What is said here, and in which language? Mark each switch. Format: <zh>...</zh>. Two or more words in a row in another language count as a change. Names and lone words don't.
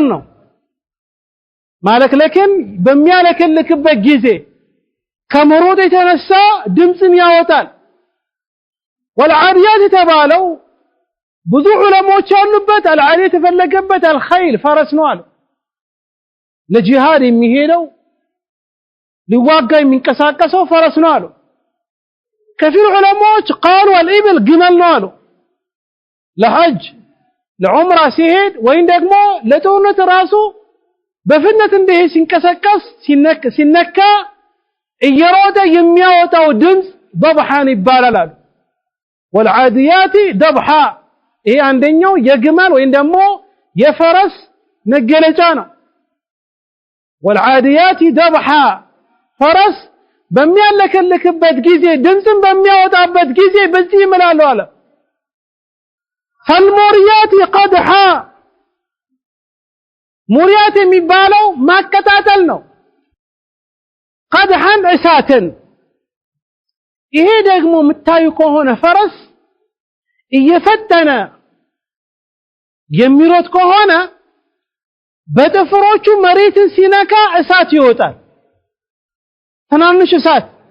<am>ነው ማለክ ለከን በሚያለከልክበት ጊዜ ከመሮጥ የተነሳ ድምጽን ያወጣል والعاديات የተባለው ብዙ ዑለሞች ያሉበት አልዓዲ የተፈለገበት አልኸይል ፈረስ ነው አሉ ለጂሃድ የሚሄደው ሊዋጋ የሚንቀሳቀሰው ፈረስ ነው አሉ ከፊል ዑለሞች</am> <ar>قالوا الابل</ar> <am>ግመል ነው አሉ ለሐጅ ለዑምራ ሲሄድ ወይም ደግሞ ለጦርነት ራሱ በፍጥነት እንደሄ ሲንቀሳቀስ ሲነካ እየሮጠ የሚያወጣው ድምጽ ضبحان ይባላል አሉ</am> <ar>والعاديات ضبحا</ar> <am>ይሄ አንደኛው የግመል ወይም ደግሞ የፈረስ መገለጫ ነው</am> <ar>والعاديات ضبحا</ar> <am>ፈረስ በሚያለከልክበት ጊዜ ድምጽን በሚያወጣበት ጊዜ በዚህ ይምላሉ አለ</am> <ar>فالموريات قدحا</ar> <am>ሙሪያት የሚባለው ማቀጣጠል ነው قدحا እሳትን ይሄ ደግሞ የምታዩ ከሆነ ፈረስ እየፈተነ የሚሮጥ ከሆነ በጥፍሮቹ መሬትን ሲነካ እሳት ይወጣል ትናንሽ እሳት</am>